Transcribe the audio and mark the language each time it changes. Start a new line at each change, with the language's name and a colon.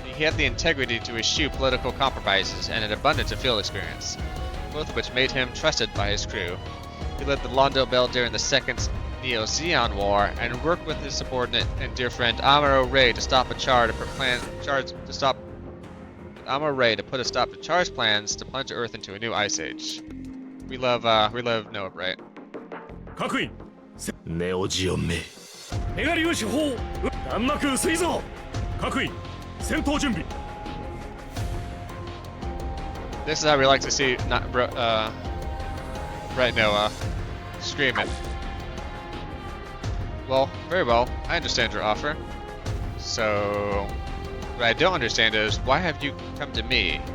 English: He had the integrity to eschew political compromises and an abundance of field experience, both of which made him trusted by his crew. He led the Londo Bell during the Second Neo-Zeon War and worked with his subordinate and dear friend Amuro Ray to stop a Char to put a stop to Char's plans to plunge Earth into a new ice age. We love Noa Bright.
Japanese: 各員ネオジオンめメガ粒子砲弾幕薄いぞ各員戦闘準備
English: This is how we like to see Bright Noah scream it. Well, very well. I understand your offer. So, what I don't understand is, why have you come to me?